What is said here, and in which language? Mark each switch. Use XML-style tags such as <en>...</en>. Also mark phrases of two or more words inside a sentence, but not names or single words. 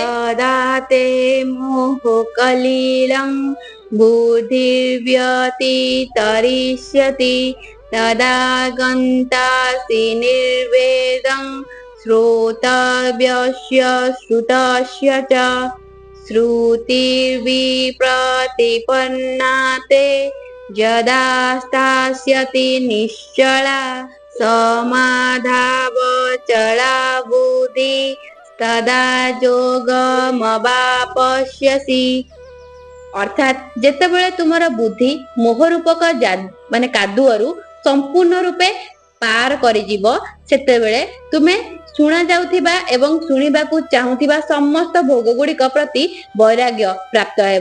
<sa>ଯଦାତେ ମୋହ କଲିଳଂ ବୁଦ୍ଧିର୍ବ୍ୟତିତରିଷ୍ୟତି ତଦା ଗନ୍ତାସି ନିର୍ବେଦଂ ଶ୍ରୋତବ୍ୟସ୍ୟ ଶ୍ରୁତସ୍ୟ च ଶ୍ରୁତିର୍ବିପ୍ରତିପନ୍ନା ते यदा स्थास्यति निश्चला समाधावचला बुद्धि तदा ଯୋଗମବାପସ୍ୟସି।</sa> <or>ଅର୍ଥାତ୍ ଯେତେବେଳେ ତୁମର ବୁଦ୍ଧି ମୋହ ରୂପକ କାଦୁଅରୁ ସମ୍ପୂର୍ଣ୍ଣ ରୂପେ ପାର କରିଯିବ ସେତେବେଳେ ତୁମେ ଶୁଣା ଯାଉଥିବା ଏବଂ ଶୁଣିବାକୁ ଚାହୁଁଥିବା ସମସ୍ତ ଭୋଗ ଗୁଡିକ ପ୍ରତି ବୈରାଗ୍ୟ ପ୍ରାପ୍ତ ହେବ।</or>